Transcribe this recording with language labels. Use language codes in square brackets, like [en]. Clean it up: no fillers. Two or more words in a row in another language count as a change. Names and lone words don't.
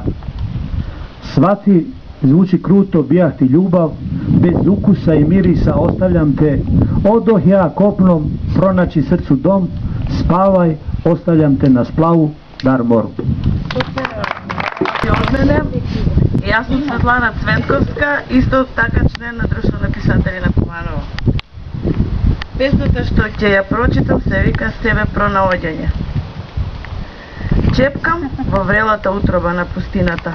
[hr] Svati, zvuči kruto, bijah ti ljubav, bez ukusa i mirisa ostavljam te, odoh ja kopnom, pronaći srcu dom, spavaj, ostavljam te na splavu, dar moru. [mk] Od мене, јас сум Светлана Цветковска, исто така член на Друштво на писатели на Куманово. Песната што ќе ја прочитам се вика С тебе пронаоѓање. Чепкам во врелата утроба на пустината.